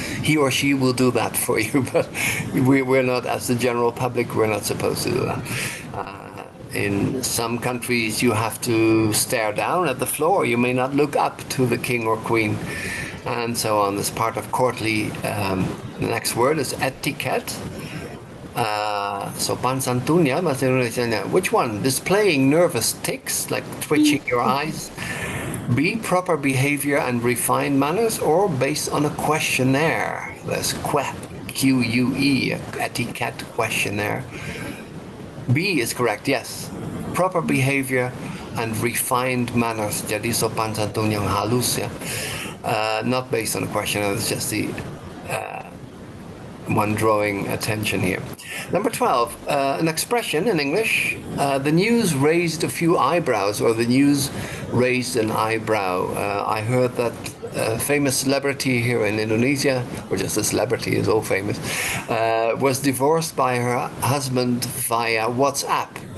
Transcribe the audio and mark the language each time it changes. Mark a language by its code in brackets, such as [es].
[en] He or she will do that for you, but we're not, as the general public, we're not supposed to do that. In some countries, you have to stare down at the floor. You may not look up to the king or queen, and so on. As part of courtly, the next word is etiquette. [id] Sopan santunnya bahasa Indonesianya. [en] Which one? Displaying nervous tics, like twitching your eyes. B, proper behavior and refined manners, or based on a questionnaire. There's QUE, etiquette questionnaire. B is correct, yes. Proper behavior and refined manners. [id] Jadi sopan santun yang halus, ya. [en] Not based on a questionnaire, it's just the one drawing attention here. Number 12, an expression in English. The news raised a few eyebrows, or the news raised an eyebrow. I heard that a famous celebrity here in Indonesia, or just a celebrity, is all famous, was divorced by her husband via WhatsApp.